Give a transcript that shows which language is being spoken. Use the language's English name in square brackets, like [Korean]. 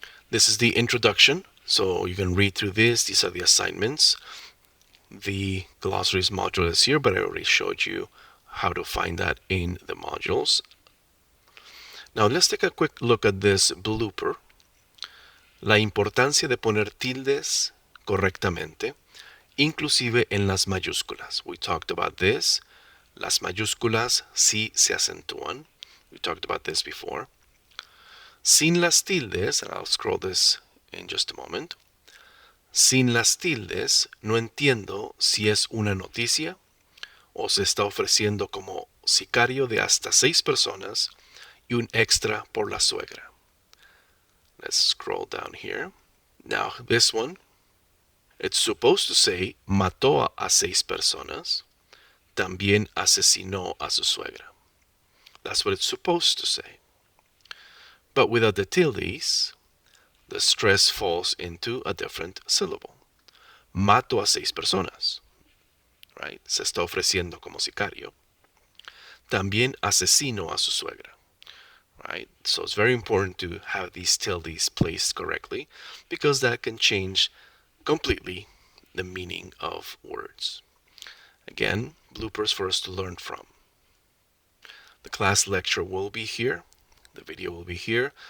[English] This is the introduction, so you can read through this. These are the assignments. The glossaries module is here, but I already showed you how to find that in the modules. Now let's take a quick look at this blooper. [Spanish] La importancia de poner tildes correctamente, inclusive en las mayúsculas. [English] We talked about this. [Spanish] Las mayúsculas sí se acentúan. [English] We talked about this before. [Spanish] Sin las tildes, [English] and I'll scroll this in just a moment. [Spanish] Sin las tildes, no entiendo si es una noticia o se está ofreciendo como sicario de hasta 6 personas y un extra por la suegra. [English] Let's scroll down here. Now this one, it's supposed to say [Spanish] mató a 6 personas, también asesinó a su suegra. [English] That's what it's supposed to say. But without the tildes, the stress falls into a different syllable. [Spanish] Mato a 6 personas. [English] Right? [Spanish] Se está ofreciendo como sicario. También asesino a su suegra. [English] Right? So it's very important to have these tildes placed correctly, because that can change completely the meaning of words. Again, bloopers for us to learn from. The class lecture will be here. The video will be here.